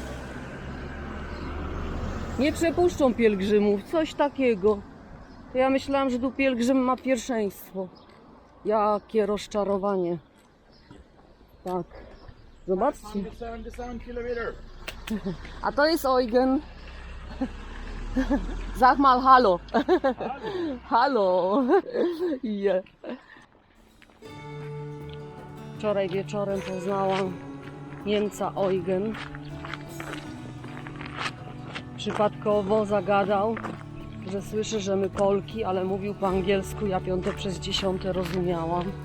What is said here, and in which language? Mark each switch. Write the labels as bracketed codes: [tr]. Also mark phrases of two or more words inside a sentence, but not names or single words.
[pl] Nie przepuszczą pielgrzymów, coś takiego. Ja myślałam, że tu pielgrzym ma pierwszeństwo. Jakie rozczarowanie. Tak. Zobaczcie. A to jest Eugen. [de] Sag mal hallo. Hallo. Yeah. [pl] Wczoraj wieczorem poznałam Niemca Eugen. Przypadkowo zagadał, że słyszy, że my Polki, ale mówił po angielsku, ja 5/10 rozumiałam.